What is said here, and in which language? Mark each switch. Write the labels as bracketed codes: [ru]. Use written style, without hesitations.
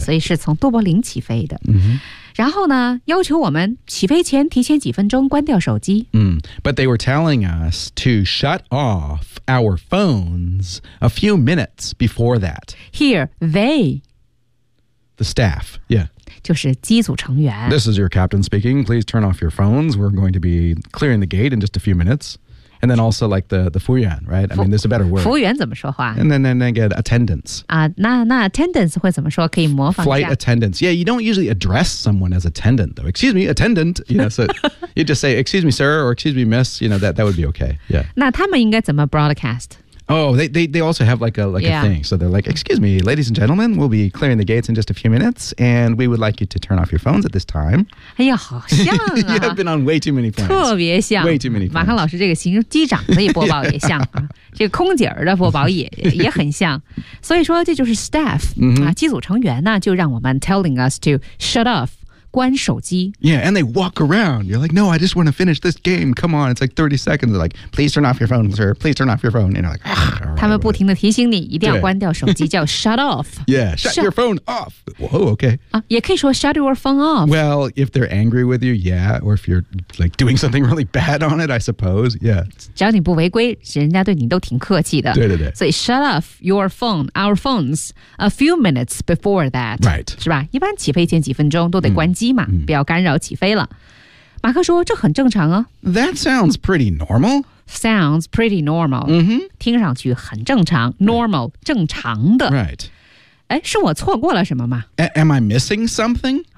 [zh] 所以是从都柏林起飞的。 Mm-hmm. 然后呢要求我们起飞前提前几分钟关掉手机。 [en] But they were telling us to shut off. Our phones a few minutes before that. Here, they. The staff, yeah. [zh] 就是机组成员。 [en] This is your captain speaking. Please turn off your phones. We're going to be clearing the gate in just a few minutes. And then also like the 服务员, right? I mean, there's a better word. [zh] 服务员怎么说话? [en] And then get attendance. [zh] 那 attendance 会怎么说?可以模仿一下。 [en] Flight attendance. Yeah, you don't usually address someone as attendant, though. Excuse me, attendant. You know, so you just say, excuse me, sir, or excuse me, miss. You know, that would be okay. Yeah. [zh] 那他们应该怎么 broadcast? [en] Oh, they also have like a thing. So they're like, excuse me, ladies and gentlemen, we'll be clearing the gates in just a few minutes, and we would like you to turn off your phones at this time. [zh] 哎呀，好像啊。 [en] You have been on way too many phones. [zh] 特别像。 [en] Way too many phones. [zh] 马航老师这个形容机长的播报也像 yeah. 这个空姐的播报也很像。所以说这就是 staff,、 mm-hmm. 机组成员呢就让我们 [en] telling us to shut off. [zh] 关手机 [en] Yeah, and they walk around. You're like, no, I just want to finish this game. Come on, it's like 30 seconds. They're like, please turn off your phone, sir. Please turn off your phone. And you're like, ugh. [zh] 他们不停地提醒你一定要关掉手机叫 shut off. [en] Yeah, shut your phone off. Whoa, okay.、 [zh] 也可以说 [en] shut your phone off. Well, if they're angry with you, yeah. Or if you're like doing something really bad on it, I suppose. Yeah. [zh] 只要你不违规人家对你都挺客气的。对对对。 [en] 所以 shut off your phone, our phones, a few minutes before that. Right. [zh] 是吧一般起飞前几分钟都得关机。不要干扰起飞了。马克说这很正常啊。 [en] That sounds pretty normal. Sounds pretty normal.、 Mm-hmm. [zh] 听上去很正常 normal,、 [en] right. [zh] 正常的。 [en] Right. [zh] 是我错过了什么吗 [en] Am I missing something?、